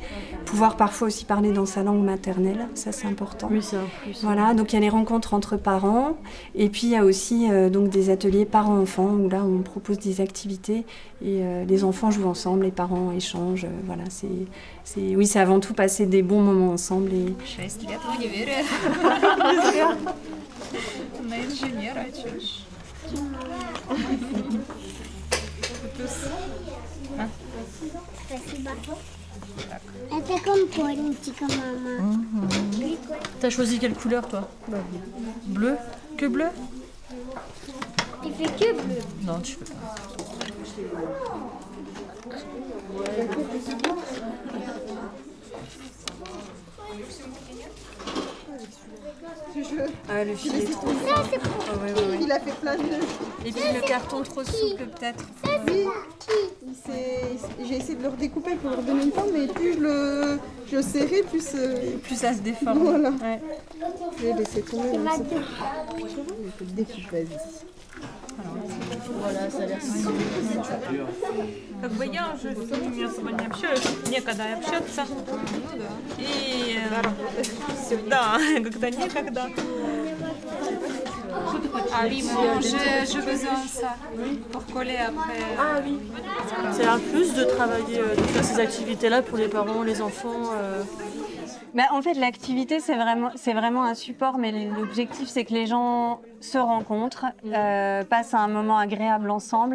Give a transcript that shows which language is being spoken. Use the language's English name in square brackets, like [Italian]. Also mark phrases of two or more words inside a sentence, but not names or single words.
[French] Pouvoir parfois aussi parler dans sa langue maternelle, ça c'est important. Oui, c'est un plus. Voilà, donc il y a les rencontres entre parents. Et puis il y a aussi donc des ateliers parents-enfants où là on propose des activités et les enfants jouent ensemble, les parents échangent. Voilà, c'est avant tout passer des bons moments ensemble. Et... [Russian] 6 лет в универе. На инженера учишь. Это компотничка, мама. [French] T'as choisi quelle couleur toi? Bleu? Que bleu? Tu fais que bleu? Non, tu fais pas. Ah, le fil est trop fin. Il a fait plein de... Et puis le carton trop souple peut-être. J'ai essayé de le redécouper pour leur donner une forme, mais plus je le serrais, plus ça se déforme. Voilà. Ouais. Je vais laisser tomber. Vas-y. Voilà, ça a l'air [Russian] Как бы я уже с ними особо не общаюсь, некогда общаться. И да, как-то некогда. [French] Ah oui, moi j'ai besoin de ça pour coller après. Ah oui. C'est un plus de travailler, de faire ces activités-là pour les parents, les enfants. En fait, l'activité, c'est vraiment un support, mais l'objectif, c'est que les gens se rencontrent, passent un moment agréable ensemble.